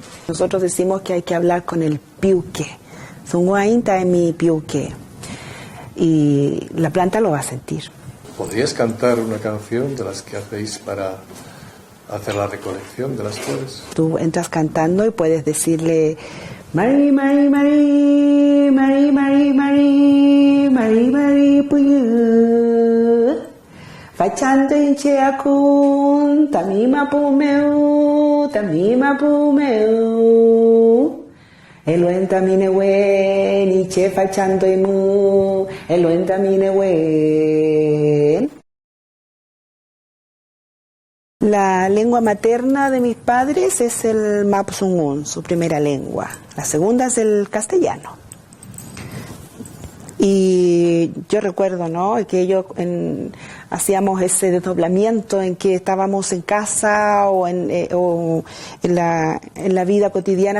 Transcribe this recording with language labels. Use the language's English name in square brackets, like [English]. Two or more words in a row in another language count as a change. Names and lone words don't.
[Spanish] Nosotros decimos que hay que hablar con el piuque. Sunguainta en mi piuque. Y la planta lo va a sentir. ¿Podrías cantar una canción de las que hacéis para hacer la recolección de las flores? Tú entras cantando y puedes decirle [Mapuche] Mari, Mari, Mari, Mari, Mari, Mari, Mari, Mari, Puyu Fachante inche akun, tamima pumeu, tamima pumeu Eloenta minewen, iche fachando emu, eloenta minewen. [Spanish] La lengua materna de mis padres es el Mapuzungún, su primera lengua. La segunda es el castellano. Y yo recuerdo, ¿no?, que ellos hacíamos ese desdoblamiento en que estábamos en casa o en la vida cotidiana